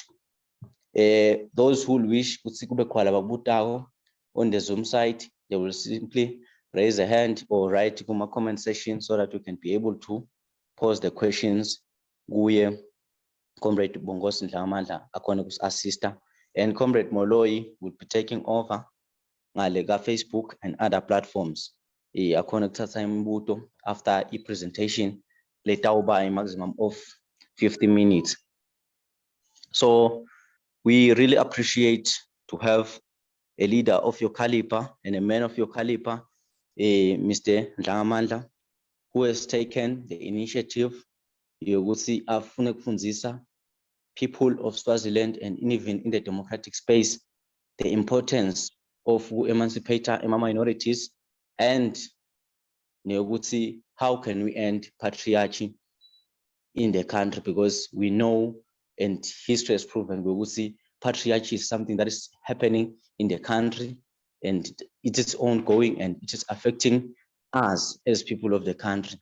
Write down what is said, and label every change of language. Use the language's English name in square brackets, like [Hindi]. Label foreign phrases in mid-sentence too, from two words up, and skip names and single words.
[English] Those who wish on the Zoom site, they will simply raise a hand or write in my comment section so that we can be able to pose the questions. [Swati] Guye Comrade Bongos Ndlangamandla akhona assista, [English] and Comrade Moloi will be taking over ngalega Facebook and other platforms. [Swati] Akhona kuthatha imibuto [English] after a presentation later by a maximum of 50 minutes. So we really appreciate to have a leader of your caliber and a man of your caliber, Mr. Ndlangamandla, who has taken the initiative [Swati] yokuthi afune kufundisa [English] people of Swaziland and even in the democratic space the importance of emancipate minorities and how can we end patriarchy in the country, because we know and history has proven patriarchy is something that is happening in the country and it is ongoing and it is affecting us as people of the country.